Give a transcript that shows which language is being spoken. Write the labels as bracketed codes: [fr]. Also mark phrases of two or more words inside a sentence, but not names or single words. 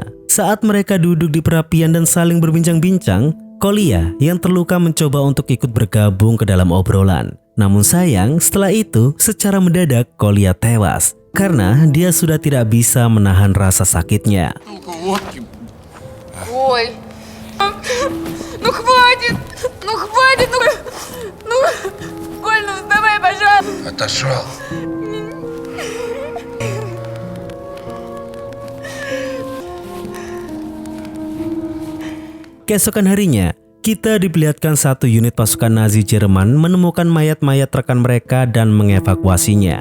[id] Saat mereka duduk di perapian dan saling berbincang-bincang, Kolya yang terluka mencoba untuk ikut bergabung ke dalam obrolan. Namun sayang, setelah itu secara mendadak Kolya tewas karena dia sudah tidak bisa menahan rasa sakitnya. [ru] Ой, Ну хватит! Ну хватит! Ну, Коль, ну давай, пожалуйста! Отошел. [id] Keesokan harinya, kita diperlihatkan satu unit pasukan Nazi Jerman menemukan mayat-mayat rekan mereka dan mengevakuasinya.